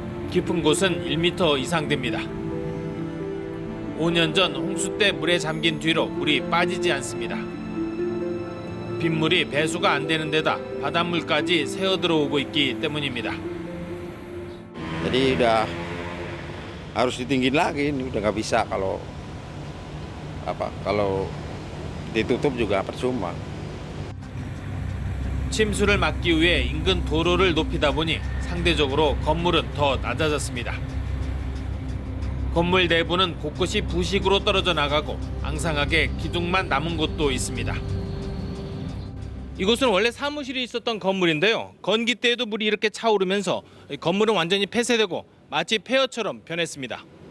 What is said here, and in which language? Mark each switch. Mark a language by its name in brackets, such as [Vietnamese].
[Korean] 깊은 곳은 1m 이상 됩니다. 5년 전 홍수 때 물에 잠긴 뒤로 물이 빠지지 않습니다. 빗물이 배수가 안 되는 데다 바닷물까지 새어 들어오고 있기 때문입니다. [Indonesian] Jadi udah harus ditinggiin lagi, ini udah nggak bisa kalau ditutup juga percuma. [Korean] 침수를 막기 위해 인근 도로를 높이다 보니 상대적으로 건물은 더 낮아졌습니다. 건물 내부는 곳곳이 부식으로 떨어져 나가고 앙상하게 기둥만 남은 곳도 있습니다. 이곳은 원래 사무실이 있었던 건물인데요. 건기 때에도 물이 이렇게 차오르면서 건물은 완전히 폐쇄되고 마치 폐허처럼 변했습니다.